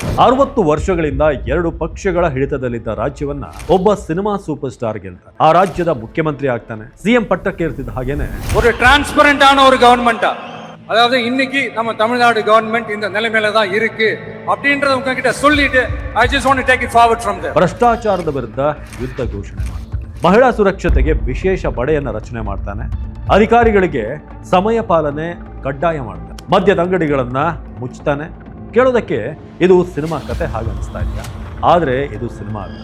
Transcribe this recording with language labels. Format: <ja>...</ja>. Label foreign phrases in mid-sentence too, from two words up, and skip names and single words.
<kn>60 ವರ್ಷಗಳಿಂದ 2 ಪಕ್ಷಗಳ ಹಿಡಿತದಲ್ಲಿದ್ದ ರಾಜ್ಯವನ್ನ ಒಬ್ಬ ಸಿನಿಮಾ</kn> <en>super star</en> <kn>ಗೆಲ್ತಾನೆ. ಆ ರಾಜ್ಯದ ಮುಖ್ಯಮಂತ್ರಿ ಆಗ್ತಾನೆ. ಸಿಎಂ ಪಟ್ಟಕ್ಕೆ ಏರ್ತಿದ್ದ ಹಾಗೇನೆ</kn> <ta>ஒரு டிரான்ஸ்பரண்டான ஒரு கவர்மெண்டா, அதாவது இன்னைக்கு நம்ம தமிழ்நாடு கவர்மெண்ட் இந்த நிலைமையில தான் இருக்கு அப்படின்றத உங்ககிட்ட சொல்லிட்டு</ta> <en>I just want to take it forward from there.</en> <kn>ಭ್ರಷ್ಟಾಚಾರದ ವಿರುದ್ಧ ಯುದ್ಧ ಘೋಷಣೆ ಮಾಡ್ತಾನೆ. ಮಹಿಳಾ ಸುರಕ್ಷತೆಗೆ ವಿಶೇಷ ಪಡೆಯನ್ನ ರಚನೆ ಮಾಡ್ತಾನೆ. ಅಧಿಕಾರಿಗಳಿಗೆ ಸಮಯ ಪಾಲನೆ ಕಡ್ಡಾಯ ಮಾಡ್ತಾನೆ. ಮದ್ಯದ ಅಂಗಡಿಗಳನ್ನ ಮುಚ್ತಾನೆ. ಕೇಳೋದಕ್ಕೆ ಇದು ಸಿನಿಮಾ ಕತೆ ಹಾಗೆ ಅನಿಸ್ತಾ ಇದೆಯಾ? ಆದರೆ ಇದು ಸಿನಿಮಾ ಅಲ್ಲ.</kn>